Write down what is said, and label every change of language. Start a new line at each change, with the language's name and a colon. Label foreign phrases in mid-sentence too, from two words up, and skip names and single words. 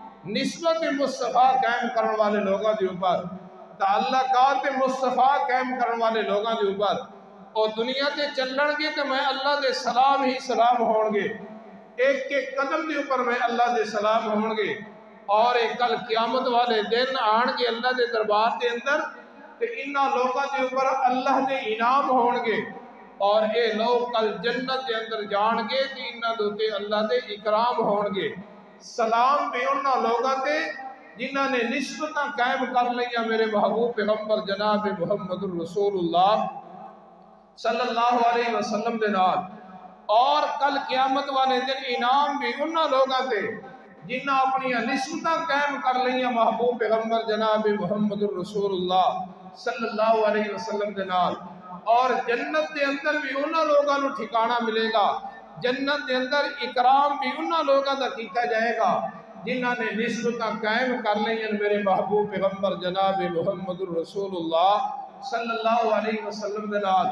Urdu: نسبت مصطفیٰ قائم کرنے والے لوگوں کے اوپر، تعلقات مصطفیٰ قائم کرنے والے لوگوں کے اوپر
Punjabi: اور دنیا تے چلن گے تو میں اللہ دے سلام ہی سلام ہون گے، ایک ایک قدم دے اوپر میں اللہ دے سلام ہون گے، اور ایک کل قیامت والے دن آن گے اللہ دے دربار دے اندر تے انہاں لوگوں دے اوپر اللہ دے انعام ہون گے، اور اے لوگ کل جنت دے اندر جان گے تے انہاں دے اللہ دے اکرام ہون گے۔ سلام بھی انہاں لوگوں تے جنہاں نے نسبتاں قائم کر لیا میرے محبوب پیغمبر جناب محمد الرسول اللہ صلی اللہ علیہ وسلم دے نال، اور کل قیامت والے دن انعام بھی انہاں لوگوں تے جنہاں اپنی نسبتاں قائم کر لیا محبوب پیغمبر جناب محمد الرسول اللہ صلی اللہ علیہ وسلم دے نال، اور جنت دے اندر بھی انہاں لوگوں نو ٹھکانہ ملے گا، جنت دے اندر اکرام بھی انہاں لوگوں دا کیتا جائے گا جنہاں نے نسبتاں قائم کر لیا میرے محبوب پیغمبر جناب محمد الرسول اللہ صلی اللہ علیہ وسلم دے نال۔